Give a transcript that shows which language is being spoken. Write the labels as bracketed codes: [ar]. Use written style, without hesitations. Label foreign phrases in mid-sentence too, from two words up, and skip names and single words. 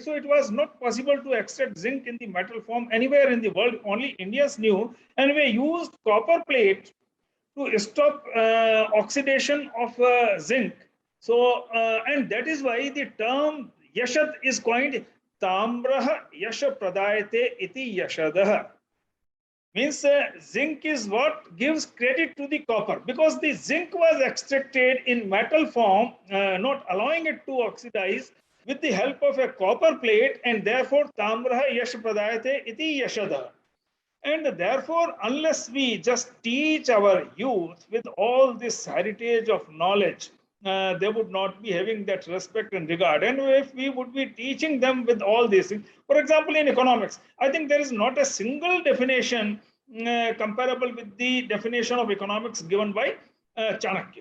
[en] So it was not possible to extract zinc in the metal form anywhere in the world. Only Indians knew, and we used copper plate to stop oxidation of zinc. So, and that is why the term yashat is coined. [sa] ताम्रः यशः प्रदायते इति यशदः. [en] Means zinc is what gives credit to the copper, because the zinc was extracted in metal form, not allowing it to oxidize, with the help of a copper plate, and therefore [sa] ताम्रः यशः प्रदायते इति यशदः. [en] And therefore, unless we just teach our youth with all this heritage of knowledge, they would not be having that respect and regard. And if we would be teaching them with all these things, for example, in economics, I think there is not a single definition comparable with the definition of economics given by Chanakya.